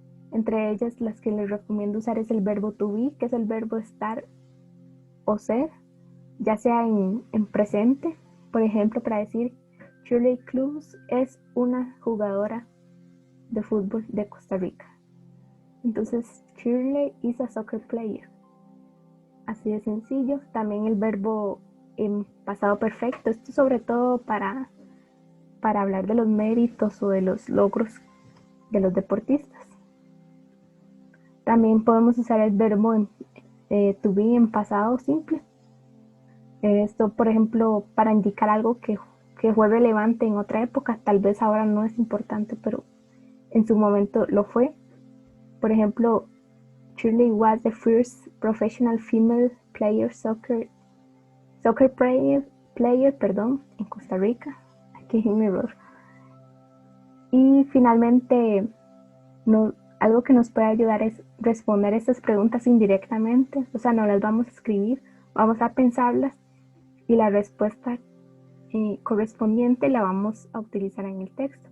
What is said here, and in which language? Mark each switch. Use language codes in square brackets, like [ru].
[es] Entre ellas, las que les recomiendo usar es el verbo to be, que es el verbo estar o ser, ya sea en presente, por ejemplo, para decir Shirley Cruz es una jugadora de fútbol de Costa Rica. [en] Entonces, Shirley is a soccer player. [es] Así de sencillo. También el verbo en pasado perfecto, esto sobre todo para hablar de los méritos o de los logros de los deportistas. También podemos usar el verbo to be en pasado simple. Esto, por ejemplo, para indicar algo que fue relevante en otra época, tal vez ahora no es importante, pero en su momento lo fue. Por ejemplo, [en] Shirley was the first professional female soccer player, [es] en Costa Rica. Aquí hay un error. Y finalmente, algo que nos puede ayudar es responder estas preguntas indirectamente, o sea, no las vamos a escribir, vamos a pensarlas y la respuesta correspondiente la vamos a utilizar en el texto.